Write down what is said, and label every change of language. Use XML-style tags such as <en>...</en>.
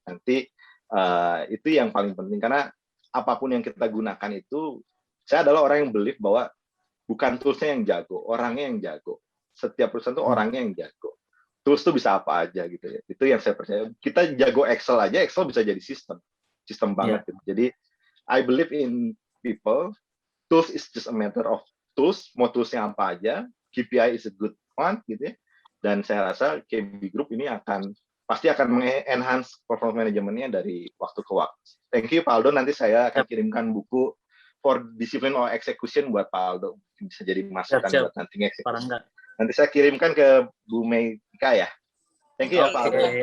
<id>Nanti itu yang paling penting, karena apapun yang kita gunakan itu, saya adalah orang yang believe bahwa bukan toolsnya yang jago, orangnya yang jago. Setiap perusahaan itu orangnya yang jago. Tools itu bisa apa aja gitu ya. Itu yang saya percaya. Kita jago Excel aja, Excel bisa jadi sistem banget gitu.</id> <en>Jadi I believe in people. Tools is just a matter of tools.</en> <id>Mau toolsnya apa aja.</id> <en>KPI is a good one</en> <id>gitu ya. Dan saya rasa KB Group ini pasti akan mengenhance performance manajemennya dari waktu ke waktu.</id> <en>Thank you</en> <id>Pak Aldo. Nanti saya akan kirimkan buku For Discipline or Execution buat Pak Aldo. Bisa jadi masukan buat nanti eksekusi. Nanti saya kirimkan ke Bu Meika ya.</id> <en>Thank you</en> <id>ya Pak Aldo.</id>